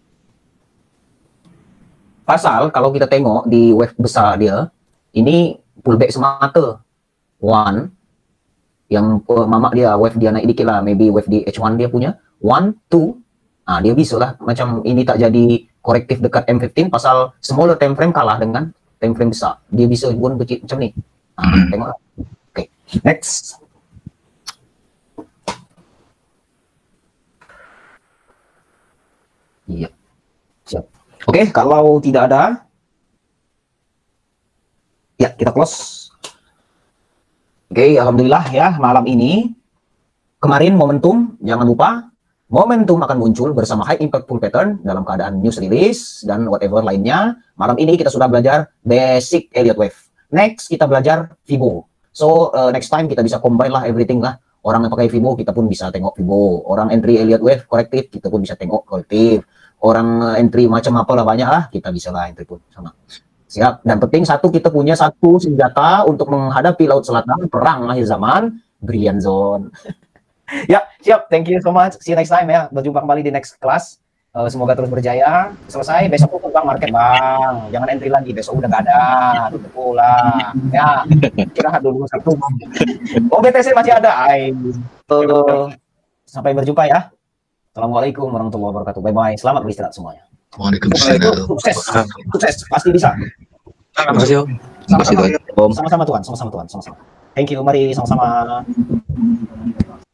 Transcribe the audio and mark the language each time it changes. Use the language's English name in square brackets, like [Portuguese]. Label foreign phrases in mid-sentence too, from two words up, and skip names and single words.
[Malay] Pasal kalau kita tengok di wave besar dia ini pullback semata 1 yang mamak dia wave dia naik dikit lah, maybe wave di H1 dia punya 1, 2, dia bisa lah macam ini tak jadi korektif dekat M15 pasal [English] smaller time frame [Malay] kalah dengan [English] time frame [Malay] besar, dia bisa pun kecil macam ni. Tengoklah. Oke, next. Iya, siap. Oke, kalau tidak ada, ya kita close. Oke, alhamdulillah ya malam ini. Kemarin momentum, jangan lupa momentum akan muncul bersama [English] high impact full pattern [Malay] dalam keadaan [English] news release [Malay] dan whatever lainnya. Malam ini kita sudah belajar [English] basic Elliott wave. [Malay] Next kita belajar Fibo. So [English] next time [Malay] kita bisa combine lah everything lah. Orang yang pakai Fibo kita pun bisa tengok Fibo. Orang entry [English] Elliott wave [Malay] korektif kita pun bisa tengok korektif. Orang entry macam apalah banyak lah kita bisa lah entry pun sama. Siap. Dan penting satu, kita punya satu senjata untuk menghadapi Laut Selatan, perang akhir zaman, Brilliant Zone. Ya, siap. [English] Thank you so much. See you next time ya. [Malay] Berjumpa kembali di [English] next class. [Malay] Semoga terus berjaya. Selesai. [Indonesian] Besok tutup Bang market Bang. Jangan entry lagi. Besok udah gak ada. Tutup pula. Ya, istirahat dulu satu. [Malay] BTC masih ada. Sampai berjumpa ya. [Arabic] السلام عليكم ورحمة الله وبركاته. [English] Bye-bye. [Indonesian] Selamat beristirahat semuanya. [Arabic] وعليكم السلام. [Indonesian] Sukses, pasti bisa. Terima kasih Om. Terima kasih Tuan. Sama-sama Tuan, sama-sama Tuan, sama-sama. [English] Thank you, [Indonesian] mari sama-sama.